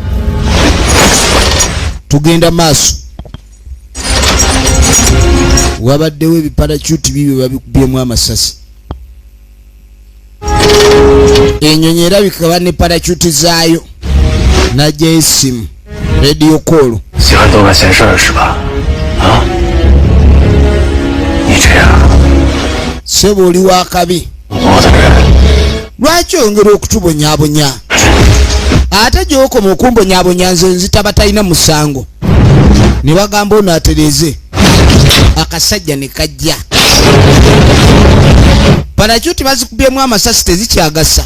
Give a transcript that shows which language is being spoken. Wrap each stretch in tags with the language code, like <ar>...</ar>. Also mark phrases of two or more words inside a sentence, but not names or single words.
<lg>tugenda maaso. wabaddewo ebiparachuti bibyo babikubyemu amasasi. ennyonyi erabika bane parachuti zaayo. najja esimu</lg> <en>radio call.</en> <zh>喜欢多管闲事儿是吧？啊？你这样，</zh> <lg>sebo oli wakabi.</lg> <zh>我的人</zh> <lg>lwaki oyongera okutubonyaabonya? ate gy'okoma okumbonyaabonya nze nzitaba talina musango. ne bagamba ono atereze. akasajja ne kajja. parachuti bazikubyemu amasasi tezikyagasa.</lg>